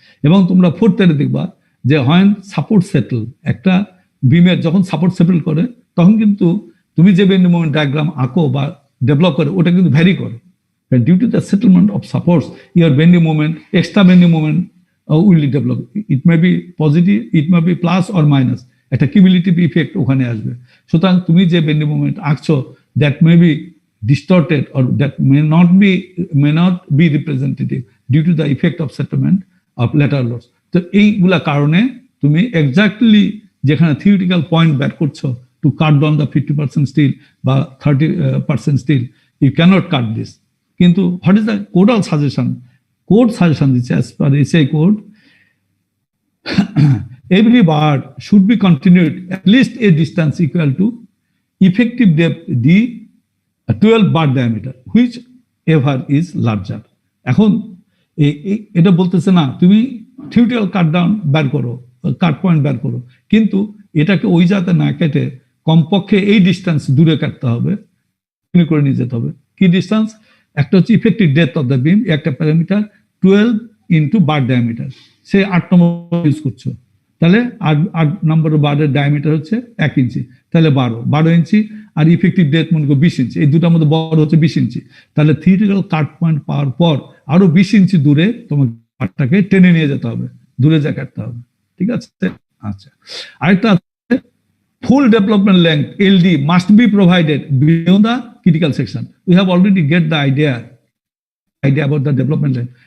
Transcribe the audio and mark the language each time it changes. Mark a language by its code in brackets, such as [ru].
[bn] এবং তোমরা ফোর্থ এর দেখবা যে হোয়েন সাপোর্ট সেটেল, একটা বিমের যখন সাপোর্ট সেটেল করে তখন কিন্তু তুমি যে বেন্ডি মোমেন্ট ডায়াগ্রাম আঁকো বা ডেভেলপ করে ওটা কিন্তু ভ্যারি করে। [en] Due to the settlement of supports your bending moment, extra bending moment will develop. It may be positive, it may be plus or minus, [bn] একটা কিউমুলেটিভ ইফেক্ট ওখানে আসবে। সুতরাং তুমি যে বেন্ডি moment আঁকছো [en] That may be distorted or that may not be representative due to the effect of settlement of lateral loads. [bn] তো এইগুলা কারণে তুমি [en] exactly যেখানে theoretical point [bn] বের করছো [en] To cut down the 50% steel বা 30% steel, you can't cut this. কিন্তু what is the codal suggestion? Code suggestion [bn] দিচ্ছে [en] As per SI code, every bar should be continued at least a distance equal to effective depth d 12 bar diameter which ever is larger. [bn] এখন এটা বলতেছে না তুমি theoretical cut down বের করো, কাট point বের করো, কিন্তু এটাকে ওই জাতে না কেটে কমপক্ষে এই ডিস্টেন্স দূরে কাটতে হবে, করে নিয়ে যেতে হবে। কি ডিস্টেন্স? একটা হচ্ছে [en] effective depth of the beam, [bn] একটা প্যারামিটার 12 ইন্টু বার ডায়ামিটার, সে 8 নম্বর ইউজ করছো, তাহলে 8 নম্বর বারের ডায়ামিটার হচ্ছে 1 ইঞ্চি, তাহলে 12 ইঞ্চি, আর ইফেক্টিভ ডেপথ মনে করো 20 ইঞ্চি, এই দুটার মধ্যে বড় হচ্ছে 20 ইঞ্চি। তাহলে থিওরিটিক্যাল কাট পয়েন্ট পাওয়ার পর আরো 20 ইঞ্চি দূরে তোমাকে কাটটাকে টেনে নিয়ে যেতে হবে, দূরে যা কাটতে হবে। ঠিক আছে? আচ্ছা, আরেকটা [en] full development length LD must be provided beyond the critical section. We have already get the idea about the development length.